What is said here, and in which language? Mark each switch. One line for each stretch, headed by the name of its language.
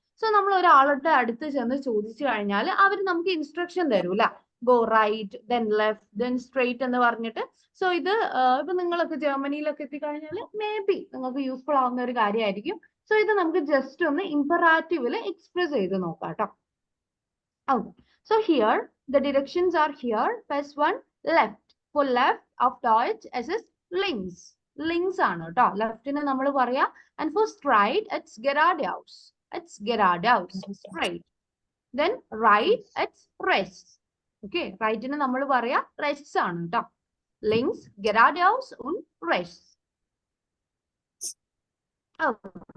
Malayalam: So നമ്മൾ ഒരാളുടെ അടുത്ത് ചെന്ന് ചോദിച്ചു കഴിഞ്ഞാൽ അവർ നമുക്ക് ഇൻസ്ട്രക്ഷൻ തരൂല. Go right, then left, then straight എന്ന് പറഞ്ഞിട്ട്. സോ ഇത് ഇപ്പൊ നിങ്ങളൊക്കെ ജർമ്മനിയിലൊക്കെ എത്തിക്കഴിഞ്ഞാൽ മേ ബി നിങ്ങൾക്ക് യൂസ്ഫുൾ ആവുന്ന ഒരു കാര്യമായിരിക്കും. സോ ഇത് നമുക്ക് ജസ്റ്റ് ഒന്ന് ഇംപെറാറ്റീവില് എക്സ്പ്രസ് ചെയ്ത് നോക്കാം കേട്ടോ.
English: Okay. So here the directions are here. First one, left. For left of Deutsch
German: es ist links.
Malayalam: Links ആണ് കേട്ടോ. ലെഫ്റ്റിന് നമ്മൾ പറയാ.
English: And for straight it's geradeaus. It's geradeaus. Straight. Then right it's rechts. Okay.
Malayalam: റൈറ്റിന് നമ്മൾ പറയാ rechts ആണ് കേട്ടോ.
German: Links, geradeaus und rechts.
English: Okay.